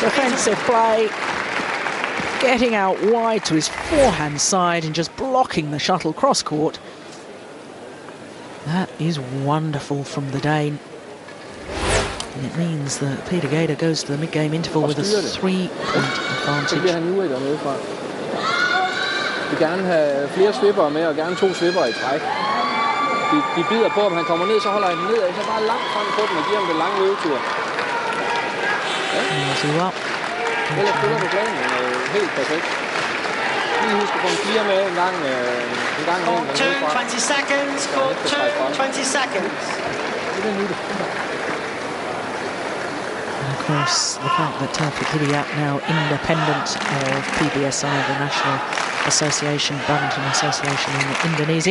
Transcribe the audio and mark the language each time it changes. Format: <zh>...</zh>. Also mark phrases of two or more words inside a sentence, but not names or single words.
<en>Defensive play, getting out wide to his forehand side and just blocking the shuttle cross court. That is wonderful from the Dane. And it means that Peter Gade goes to the mid-game interval with a 3-point advantage.</en> <da>Vi vil gerne have flere svippere med, og gerne 2 svippere i træk. De bider på, om han kommer ned, så holder han den ned, og så bare langt frem på den og giver ham den lange løbetur.</da> <en>Well,</en> <da>Ellers spiller du planen helt perfekt. Lige husk at få en 4 med en gang</da> <en>Court 2, 20 seconds. Court 2, 20 seconds. And of course, the fact that Taufik Hidayat, now independent of PBSI, the National Association, Badminton Association in Indonesia.</en>